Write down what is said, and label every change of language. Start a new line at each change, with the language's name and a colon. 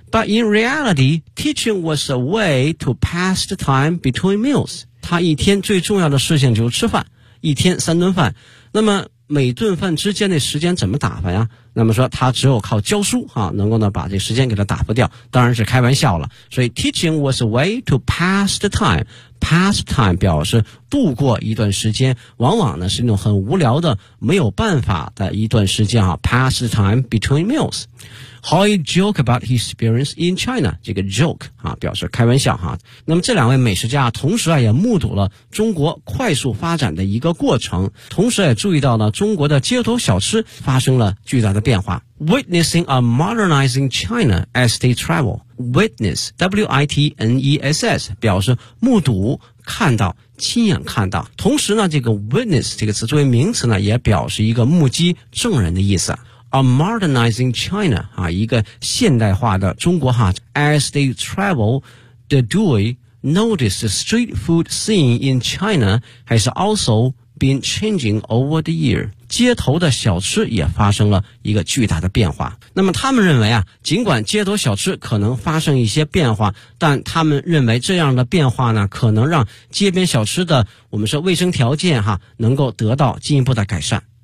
English: But in reality, teaching was a way to pass the time between meals。
Chinese: 他一天最重要的事情就是吃饭，一天三顿饭。那么每顿饭之间的时间怎么打发呀？那么说他只有靠教书啊，能够呢把这时间给他打发掉，当然是开玩笑了。所以
English: teaching was a way to pass the time，
Chinese: pastime 表示度过一段时间，往往呢是那种很无聊的没有办法的一段时间啊。
English: Pastime between meals. How he joke about his experience in China.
Chinese: 这个 joke 啊，表示开玩笑哈。那么这两位美食家同时啊也目睹了中国快速发展的一个过程，同时也注意到了中国的街头小吃发生了巨大的变化。
English: Witnessing a modernizing China as they travel.
Chinese: Witness, W-I-T-N-E-S-S, 表示目睹、看到、亲眼看到。同时呢，这个 witness 这个词作为名词呢，也表示一个目击、证人的意思。
English: A modernizing China,
Chinese: 啊，一个现代化的中国哈。
English: As they travel, the duo noticed the street food scene in China has also been changing over the year.
Chinese: 街头的小吃也发生了一个巨大的变化。那么他们认为啊，尽管街头小吃可能发生一些变化，但他们认为这样的变化呢，可能让街边小吃的我们说卫生条件哈，能够得到进一步的改善。